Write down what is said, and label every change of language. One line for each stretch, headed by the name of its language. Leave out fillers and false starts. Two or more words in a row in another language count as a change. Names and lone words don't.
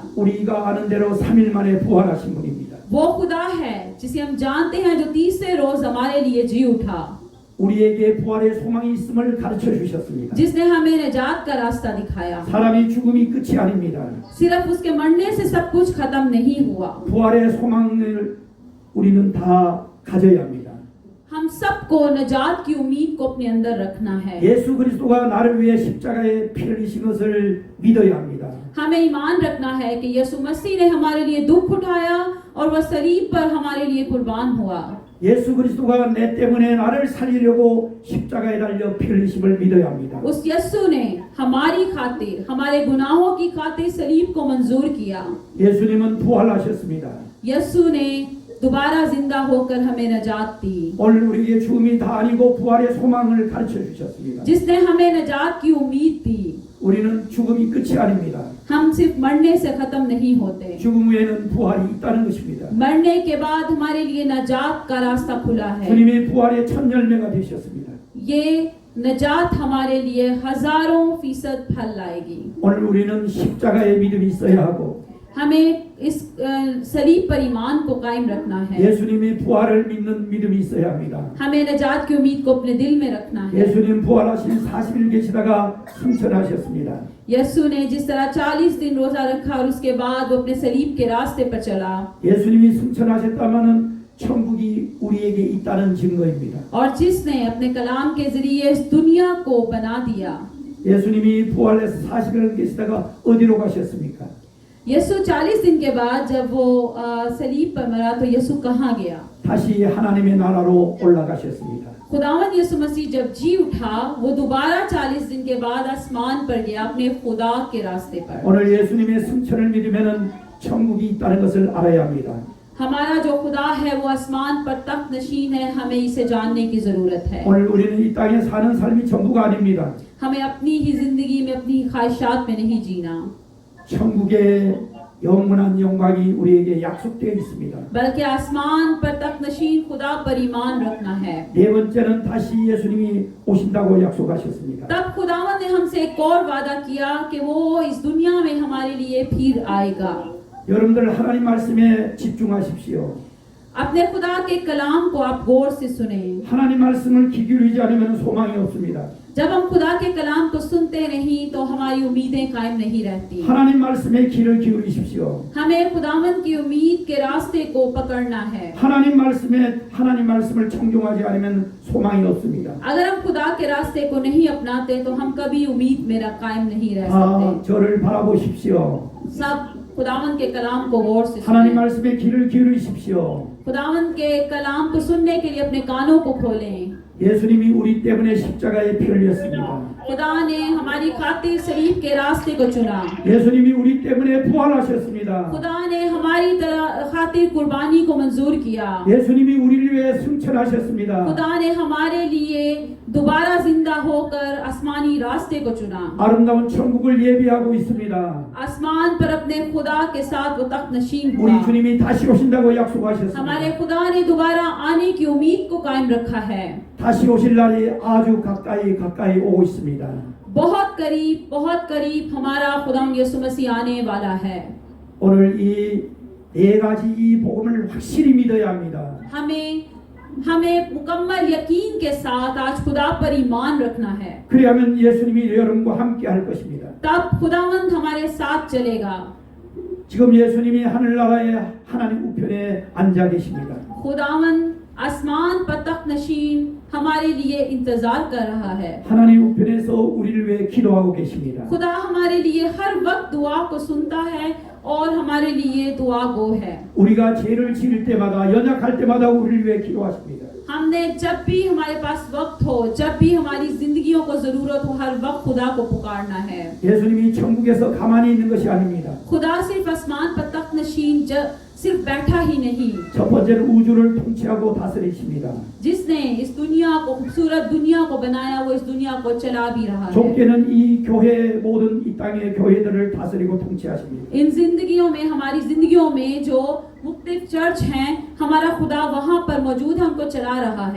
Korean: 우리가 아는 대로 3일 만에 부활하신 분입니다.
Urdu: وہ خدا ہے جسے ہم جانتے ہیں، جو تیسرے روز ہمارے لیے جی اٹھا,
Korean: 우리에게 부활의 소망이 있음을 가르쳐 주셨습니다.
Urdu: جس نے ہمیں نجات کا راستہ دکھایا.
Korean: 사람이 죽음이 끝이 아닙니다.
Urdu: صرف اس کے مرنے سے سب کچھ ختم نہیں ہوا.
Korean: 부활의 소망을 우리는 다 가져야 합니다.
Urdu: ہم سب کو نجات کی امید کو اپنے اندر رکھنا ہے.
Korean: 예수 그리스도가 나를 위해 십자가에 피 흘리신 것을 믿어야 합니다.
Urdu: ہمیں ایمان رکھنا ہے کہ یسوع مسیح نے ہمارے لیے دکھ اٹھایا اور وہ صلیب پر ہمارے لیے قربان ہوا.
Korean: 예수 그리스도가 내 때문에 나를 살리려고 십자가에 달려 피 흘리심을 믿어야 합니다.
Urdu: اس یسوع نے ہماری خاطر، ہمارے گناہوں کی خاطر صلیب کو منظور کیا.
Korean: 예수님은 부활하셨습니다.
Urdu: یسوع نے دوبارہ زندہ ہو کر ہمیں نجات دی,
Korean: 오늘 우리에게 죽음이 다 아니고 부활의 소망을 가르쳐 주셨습니다.
Urdu: جس نے ہمیں نجات کی امید دی.
Korean: 우리는 죽음이 끝이 아닙니다.
Urdu: ہم صرف مرنے سے ختم نہیں ہوتے,
Korean: 죽음 후에는 부활이 있다는 것입니다.
Urdu: مرنے کے بعد ہمارے لیے نجات کا راستہ کھلا ہے.
Korean: 주님이 부활의 첫 열매가 되셨습니다.
Urdu: یہ نجات ہمارے لیے ہزاروں فیصد پھل لائے گی.
Korean: 오늘 우리는 십자가의 믿음이 있어야 하고
Urdu: ہمیں اس صلیب پر ایمان کو قائم رکھنا ہے.
Korean: 예수님이 부활을 믿는 믿음이 있어야 합니다.
Urdu: ہمیں نجات کی امید کو اپنے دل میں رکھنا ہے.
Korean: 예수님 부활하신 40일 계시다가 승천하셨습니다.
Urdu: یسوع نے جس طرح 40 دن روزہ رکھا اور اس کے بعد وہ اپنے صلیب کے راستے پر چلا,
Korean: 예수님이 승천하셨다면은 천국이 우리에게 있다는 증거입니다.
Urdu: اور جس نے اپنے کلام کے ذریعے اس دنیا کو بنا دیا.
Korean: 예수님이 부활해서 40일 계시다가 어디로 가셨습니까?
Urdu: یسوع 40 دن کے بعد جب وہ صلیب پر مرا تو یسوع کہاں گیا?
Korean: 다시 하나님의 나라로 올라가셨습니다.
Urdu: خداون یسوع مسیح جب جی اٹھا، وہ دوبارہ 40 دن کے بعد آسمان پر گیا، اپنے خدا کے راستے پر.
Korean: 오늘 예수님의 승천을 믿으면은 천국이 있다는 것을 알아야 합니다.
Urdu: ہمارا جو خدا ہے وہ آسمان پر تخت نشین ہے، ہمیں اسے جاننے کی ضرورت ہے.
Korean: 오늘 우리는 이 땅에 사는 삶이 전부가 아닙니다.
Urdu: ہمیں اپنی ہی زندگی میں اپنی خواہشات میں نہیں جینا,
Korean: 천국의 영원한 영광이 우리에게 약속되어 있습니다.
Urdu: بلکہ آسمان پر تخت نشین خدا پر ایمان رکھنا ہے.
Korean: 네 번째는 다시 예수님이 오신다고 약속하셨습니다.
Urdu: تب خداون نے ہم سے ایک اور وعدہ کیا کہ وہ اس دنیا میں ہمارے لیے پھر آئے گا.
Korean: 여러분들 하나님 말씀에 집중하십시오.
Urdu: اپنے خدا کے کلام کو آپ غور سے سنے.
Korean: 하나님 말씀을 귀 기울이지 않으면 소망이 없습니다.
Urdu: جب ہم خدا کے کلام کو سنتے نہیں تو ہماری امیدیں قائم نہیں رہتی.
Korean: 하나님 말씀에 귀를 기울이십시오.
Urdu: ہمیں خداون کی امید کے راستے کو پکڑنا ہے.
Korean: 하나님 말씀을 청종하지 않으면 소망이 없습니다.
Urdu: اگر ہم خدا کے راستے کو نہیں اپناتے تو ہم کبھی امید میرا قائم نہیں رہ سکتے.
Korean: 저를 바라보십시오.
Urdu: سب خداون کے کلام کو غور سے
Korean: 하나님
Urdu: सुनें।
Korean: 말씀에 귀를 기울이십시오.
Urdu: خداون کے کلام کو سننے کے لیے اپنے کانوں کو کھولیں.
Korean: 예수님이 우리 때문에 십자가에 피 흘렸습니다.
Urdu: خدا نے ہماری خاطر صلیب کے راستے کو چنا.
Korean: 예수님이 우리 때문에 부활하셨습니다.
Urdu: خدا نے ہماری خاطر قربانی کو منظور کیا.
Korean: 예수님이 우리를 위해 승천하셨습니다.
Urdu: خدا نے ہمارے لیے دوبارہ زندہ ہو کر آسمانی راستے کو چنا.
Korean: 아름다운 천국을 예비하고 있습니다.
Urdu: آسمان پر اپنے خدا کے ساتھ وہ تخت نشین
Korean: 우리
Urdu: हुआ।
Korean: 주님이 다시 오신다고 약속하셨습니다.
Urdu: ہمارے خدا نے دوبارہ آنے کی امید کو قائم رکھا ہے.
Korean: 다시 오실 날이 아주 가까이 오고 있습니다.
Urdu: بہت قریب ہمارا خدا یسوع مسیح آنے والا ہے.
Korean: 오늘 이 네 가지 이 복음을 확실히 믿어야 합니다.
Urdu: ہمیں مکمل یقین کے ساتھ آج خدا پر ایمان رکھنا ہے.
Korean: 그리하면 예수님이 여러분과 함께 할 것입니다.
Urdu: تب خداوند ہمارے ساتھ چلے گا.
Korean: 지금 예수님이 하늘나라의 하나님 우편에 앉아 계십니다.
Urdu: خداوند آسمان پر تخت نشین ہمارے لیے انتظار کر رہا ہے.
Korean: 하나님 우편에서 우리를 위해 기도하고 계십니다.
Urdu: خدا ہمارے لیے ہر وقت دعا کو سنتا ہے اور ہمارے لیے دعا گو ہے.
Korean: 우리가 죄를 지을 때마다 연약할 때마다 우리를 위해 기도하십니다.
Urdu: ہم نے جب بھی ہمارے پاس وقت ہو، جب بھی ہماری زندگیوں کو ضرورت ہو، ہر وقت خدا کو پکارنا ہے.
Korean: 예수님이 천국에서 가만히 있는 것이 아닙니다.
Urdu: خدا صرف آسمان پر تخت نشین صرف بیٹھا ہی نہیں,
Korean: 첫 번째는 우주를 통치하고 다스리십니다.
Urdu: جس نے اس دنیا کو خوبصورت دنیا کو بنایا وہ اس دنیا کو چلا بھی رہا ہے.
Korean: 좁게는 이 교회 모든 이 땅의 교회들을 다스리고 통치하십니다.
Urdu: ان زندگیوں میں ہماری زندگیوں میں جو مختلف چرچ ہیں، ہمارا خدا وہاں پر موجود ہم کو چلا رہا ہے.